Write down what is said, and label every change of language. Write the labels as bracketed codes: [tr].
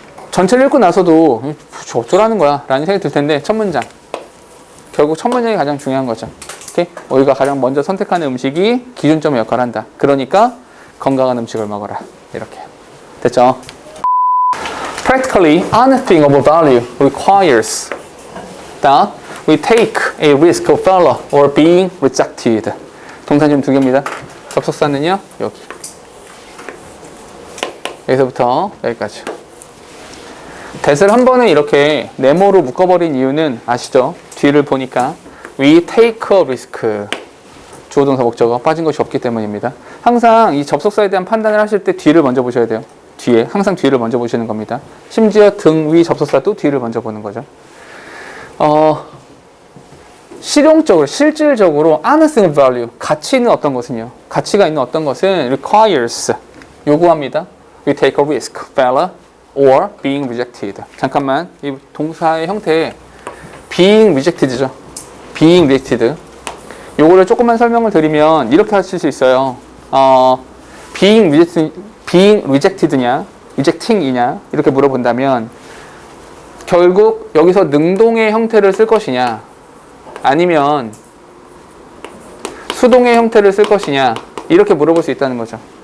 [ko] 전체를 읽고 나서도 어쩌라는 거야 라는 생각이 들 텐데 첫 문장. 결국 첫 문장이 가장 중요한 거죠. 오케이? 우리가 가장 먼저 선택하는 음식이 기준점의 역할을 한다. 그러니까 건강한 음식을 먹어라. 이렇게. 됐죠? [en] Practically anything of value requires that we take a risk of failure or being rejected. [ko] 동사 지금 2개입니다. 접속사는요, 여기. 여기서부터 여기까지. that을 한 번에 이렇게 네모로 묶어버린 이유는 아시죠? 뒤를 보니까 [en] we take a risk. [ko] 주어 동사 목적어 빠진 것이 없기 때문입니다. 항상 이 접속사에 대한 판단을 하실 때 뒤를 먼저 보셔야 돼요. 뒤에. 항상 뒤를 먼저 보시는 겁니다. 심지어 등 위 접속사도 뒤를 먼저 보는 거죠. 실용적으로, 실질적으로 [en] anything of value, [ko] 가치 있는 어떤 것은요. 가치가 있는 어떤 것은 requires, 요구합니다. [en] We take a risk, failure, or being rejected. [ko] 잠깐만, 이 동사의 형태 [en] being rejected [ko] 죠. [en] being rejected. [ko] 요거를 조금만 설명을 드리면 이렇게 하실 수 있어요. [en] being rejected [ko] 냐, rejecting이냐 이렇게 물어본다면 결국 여기서 능동의 형태를 쓸 것이냐 아니면 수동의 형태를 쓸 것이냐 이렇게 물어볼 수 있다는 거죠.